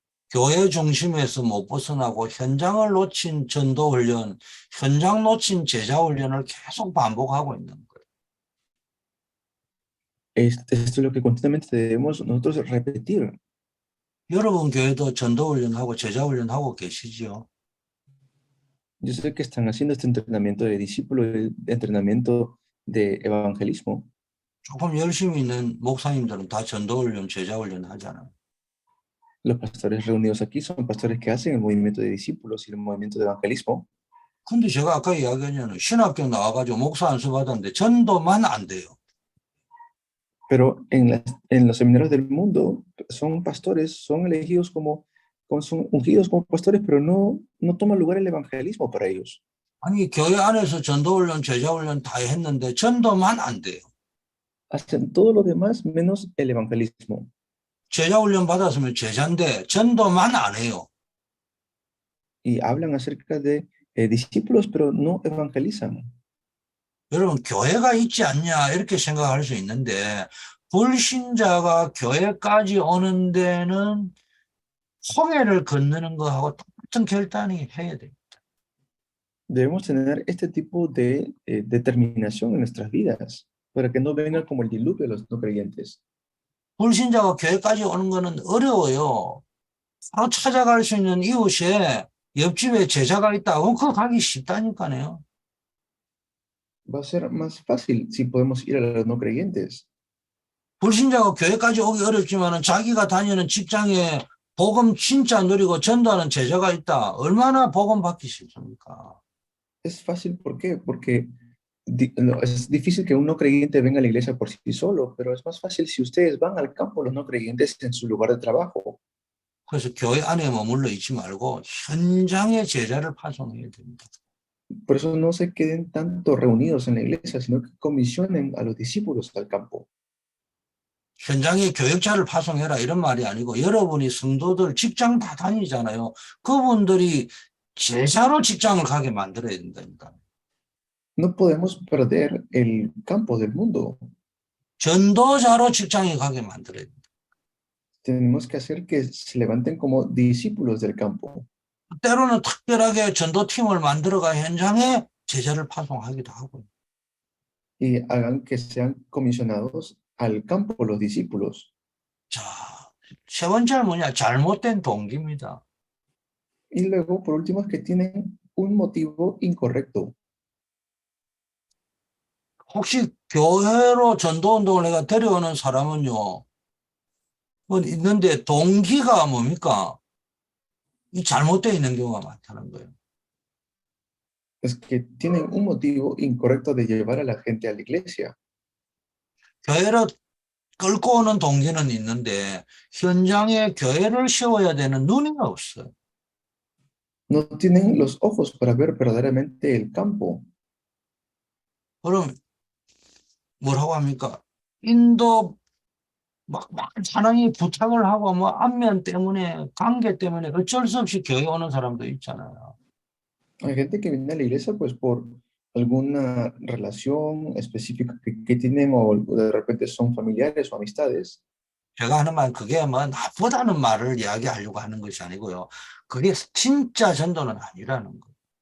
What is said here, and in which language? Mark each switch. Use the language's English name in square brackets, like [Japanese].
[Korean] 교회 중심에서 못 벗어나고 현장을 놓친 전도 훈련, 현장 놓친 제자 훈련을 계속 반복하고 있는 거예요. [Spanish] Esto es lo que continuamente debemos nosotros repetir. [Korean] 여러분 교회도 전도 훈련하고 제자 훈련하고 계시지요? [Spanish] Yo sé que están haciendo este entrenamiento de discípulo, de entrenamiento de evangelismo. [Korean] 조금 열심히 있는 목사님들은 다 전도 훈련, 제자 훈련 하잖아요. [Spanish] Los pastores reunidos aquí son pastores que hacen el movimiento de discípulos y el movimiento de evangelismo. [Korean] 근데 제가 아까 이야기했잖아요. 신학교 나와가지고 목사 안수 받았는데 전도만 안 돼요. [Spanish] Pero en los seminarios del mundo son pastores, son elegidos son ungidos como pastores, pero no toma lugar el evangelismo para ellos. [Korean] 아니 교회 안에서 전도 훈련, 제자 훈련 다 했는데 전도만 안 돼요. [Spanish] Hacen todo lo demás menos el evangelismo. [Korean] 제자 훈련 받았으면 제자인데 전도만 안 해요. [Spanish] Y hablan acerca de discípulos, pero no evangelizan. [Korean] 여러분 교회가 있지 않냐 이렇게 생각할 수 있는데 불신자가 교회까지 오는 데는 홍해를 건너는 거하고 똑같은 결단이 해야 돼요. [Spanish] Debemos tener este tipo de determinación en nuestras vidas para que no vengan como el diluvio de los no creyentes. [Korean] 불신자가 교회까지 오는 거는 어려워요. 바로 찾아갈 수 있는 이웃에 옆집에 제자가 있다고 그거 가기 쉽다니까요. [Spanish] Va a ser más fácil si podemos ir a los no creyentes. [Korean] 불신자가 교회까지 오기 어렵지만 자기가 다니는 직장에 복음 진짜 누리고 전도하는 제자가 있다. 얼마나 복음 받기 쉽습니까? [Spanish] Es fácil, ¿por qué? Porque es difícil que un no creyente venga a la iglesia por sí solo, pero es más fácil si ustedes van al campo, los no creyentes, en su lugar de trabajo. [Korean] 그래서 교회 안에 머물러 있지 말고 현장에 제자를 파송해야 됩니다. [Spanish] Por eso no se queden tanto reunidos en la iglesia, sino que comisionen a los discípulos al campo. [Korean] 현장에 교역자를 파송해라 이런 말이 아니고 여러분이 성도들 직장 다 다니잖아요. 그분들이 제자로 직장을 가게 만들어야 된다니까. [Spanish] No podemos perder el campo del mundo. [Korean] 전도자로 직장에 가게 만들어야 된다. [Spanish] Tenemos que hacer que se levanten como discípulos del campo. [Korean] 때로는 특별하게 전도팀을 만들어가 현장에 제자를 파송하기도 하고요. [Spanish] Y hagan que sean comisionados al campo los discípulos. [Korean] 자, 세 번째는 뭐냐? 잘못된 동기입니다. [Spanish] Y luego, por último, es que tienen un motivo incorrecto. [Korean] 혹시 교회로 전도운동을 내가 데려오는 사람은요, 뭐 있는데 동기가 뭡니까? 이 잘못되어 있는 경우가 많다는 거예요. [Spanish] Es que tienen un motivo incorrecto de llevar a la gente a la iglesia. [Korean] 교회로 끌고 오는 동기는 있는데 현장에 교회를 세워야 되는 눈이 없어요. [Spanish] No tienen los ojos para ver verdaderamente el campo. [Korean] 그럼 뭐라고 합니까? 인도 막 사람이 부탁을 하고 뭐 안면 때문에 관계 때문에 어쩔 수 없이 교회 오는 사람도 있잖아요. [Spanish] Hay gente que viene a la iglesia pues por alguna relación específica que tienen o de repente son familiares o amistades. [Korean] 제가 하는 말 그게 뭐 나쁘다는 말을 이야기하려고 하는 것이 아니고요. 그게 진짜 전도는 아니라는 거예요.